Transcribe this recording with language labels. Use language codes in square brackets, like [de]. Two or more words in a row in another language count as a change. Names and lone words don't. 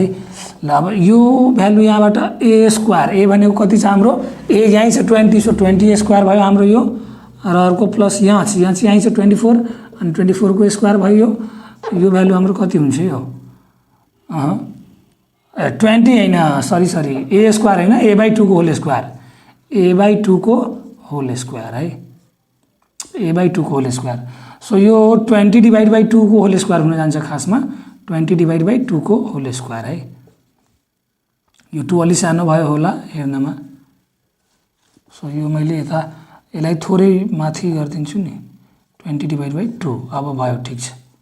[ne] ल अब यो भ्यालु यहाँबाट [en] a square, [ne] ए भनेको कति छ हाम्रो? ए यहीँ छ 20, सो 20 स्क्वायर भयो हाम्रो यो, र अर्को प्लस यहाँ यहीँ छ 24 अनि 24 को स्क्वायर भयो यो भ्यालु हाम्रो कति हुन्छ यो? 20 होइन, [en] sorry a square [ne] होइन, a/2 को [en] whole square, [ne] a/2 को [en] whole square [ne] है, a/2 को [en] whole square. [ne] सो यो 20 [en] divide by [ne] 2 को [en] whole square [ne] हुन जान्छ खासमा, 20 [en] divide by [ne] 2 को [en] whole square [ne] है। यो 2 अलि सानो भयो होला हेर्नमा, सो यो मैले यता यसलाई थोरै माथि गरिदिन्छु नि, 20 [en] divide by [ne] 2 अब भयो, ठिक छ।